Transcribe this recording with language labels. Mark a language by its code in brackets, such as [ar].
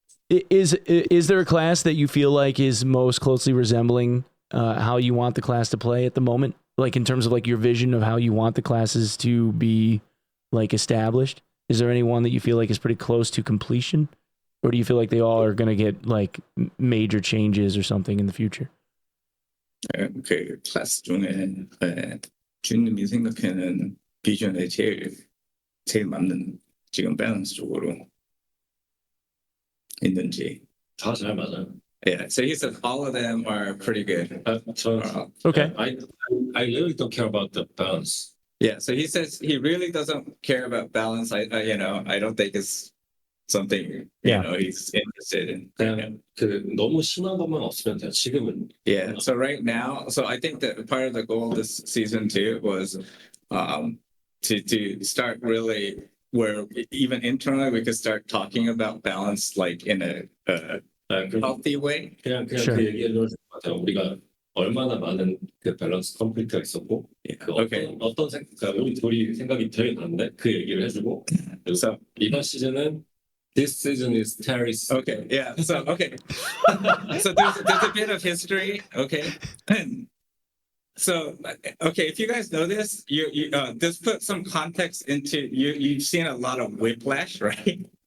[en] Is there a class that you feel like is most closely resembling how you want the class to play at the moment? Like in terms of like your vision of how you want the classes to be like established? Is there any one that you feel like is pretty close to completion? Or do you feel like they all are going to get like major changes or something in the future? [ko] 그 클래스 중에 주님이 생각하는 비전에 제일 맞는 지금 밸런스 쪽으로 있는지. 다 잘 맞아요. [en] Yeah, so he said all of them are pretty good. Okay. I really don't care about the balance. Yeah, so he says he really doesn't care about balance. I don't think it's something he's interested in. [ko] 그냥 그 너무 심한 것만 없으면 돼요. 지금은. [en] Yeah. So right now, so I think that part of the goal this season too was to start really where even internally we could start talking about balance like in a healthy way. [ko] 그냥 [en] Sure. [ko] 그 얘기를 해도 것 같아요. 우리가 얼마나 많은 그 밸런스 컨플릭트가 있었고 그 [en] Okay. [ko] 어떤 그러니까 우리 둘이 생각이 되게 다른데 그 얘기를 해주고 [en] So [ko] 이번 시즌은 [en] this season is Terry's. okay, yeah. So okay, so there's a bit of history. Okay, so okay, if you guys know this, you just put some context into you've seen a lot of whiplash, right?